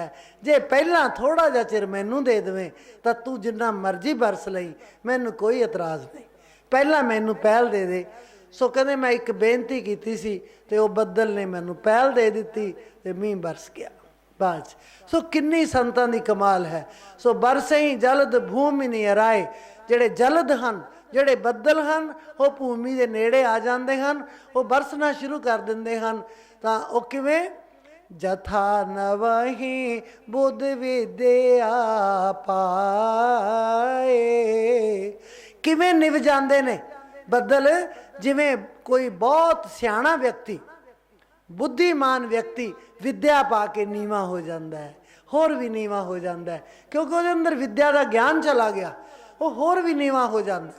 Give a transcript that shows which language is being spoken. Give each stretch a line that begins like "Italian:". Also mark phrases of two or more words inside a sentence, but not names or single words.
Punjabi: ਜੇ ਪਹਿਲਾਂ ਥੋੜ੍ਹਾ ਜਿਹਾ ਚਿਰ ਮੈਨੂੰ ਦੇ ਦੇਵੇਂ ਤਾਂ ਤੂੰ ਜਿੰਨਾ ਮਰਜ਼ੀ ਬਰਸ ਲਈਂ, ਮੈਨੂੰ ਕੋਈ ਇਤਰਾਜ਼ ਨਹੀਂ, ਪਹਿਲਾਂ ਮੈਨੂੰ ਪਹਿਲ ਦੇ ਦੇ। ਸੋ ਕਹਿੰਦੇ ਮੈਂ ਇੱਕ ਬੇਨਤੀ ਕੀਤੀ ਸੀ, ਤੇ ਉਹ ਬੱਦਲ ਨੇ ਮੈਨੂੰ ਪਹਿਲ ਦੇ ਦਿੱਤੀ, ਤੇ ਮੀਂਹ ਬਰਸ ਗਿਆ ਬਾਅਦ। ਸੋ ਕਿੰਨੀ ਸੰਤਾਂ ਦੀ ਕਮਾਲ ਹੈ। सो
Awadhi: बरसे ही जलद भूमि नहीं अराए,
Punjabi: ਜਿਹੜੇ ਜਲਦ ਹੈਂ, ਜਿਹੜੇ ਬੱਦਲ ਹੈਂ, ਉਹ ਭੂਮੀ ਕੇ ਨੇੜੇ ਆ ਜਾਤੇ ਹੈਂ, ਉਹ ਬਰਸਣਾ ਸ਼ੁਰੂ ਕਰ ਦੇਂਗੇ ਹੈਂ। ਤੋ ਉਹ ਕਿਵੇਂ,
Awadhi: जथा न वही बुध विद्या पाए,
Punjabi: ਕਿਵੇਂ ਨਿਵ ਜਾਤੇ ਨੇ ਬੱਦਲ, ਜਿਵੇਂ ਕੋਈ ਬਹੁਤ ਸਿਆਣਾ ਵਿਅਕਤੀ, ਬੁੱਧੀਮਾਨ ਵਿਅਕਤੀ ਵਿੱਦਿਆ ਪਾ ਕੇ ਨੀਵਾਂ ਹੋ ਜਾਤਾ ਹੈ, ਹੋਰ ਭੀ ਨੀਵਾਂ ਹੋ ਜਾਤਾ ਹੈ, ਕਿਉਂਕਿ ਉਸਕੇ ਅੰਦਰ ਵਿੱਦਿਆ ਕਾ ਗਿਆਨ ਚਲਾ ਗਿਆ, ਉਹ ਹੋਰ ਭੀ ਨੀਵਾਂ ਹੋ ਜਾਤਾ ਹੈ।